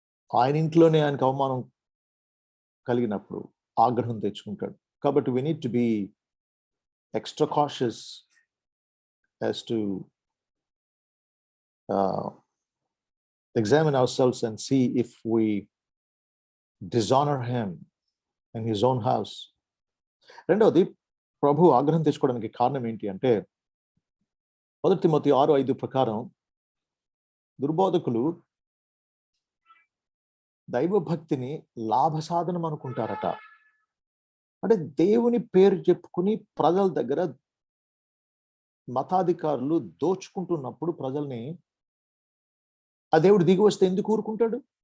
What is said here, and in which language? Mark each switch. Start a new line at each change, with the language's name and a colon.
Telugu: ఆయన ఇంట్లోనే ఆయనకు అవమానం కలిగినప్పుడు ఆగ్రహం తెచ్చుకుంటాడు.
English: కాబట్టి we need to be extra cautious as to examine ourselves and see if we dishonor him in his own house.
Telugu: రెండవది ప్రభు ఆగ్రహం తెచ్చుకోవడానికి కారణం ఏంటి అంటే 1 తిమోతి 6:5 ప్రకారం దుర్బోధకులు దైవభక్తిని లాభ సాధనం అనుకుంటారట. అంటే దేవుని పేరు చెప్పుకుని ప్రజల దగ్గర మతాధికారులు దోచుకుంటున్నప్పుడు ప్రజల్ని ఆ దేవుడు దిగి వస్తే ఎందుకు ఊరుకుంటాడు?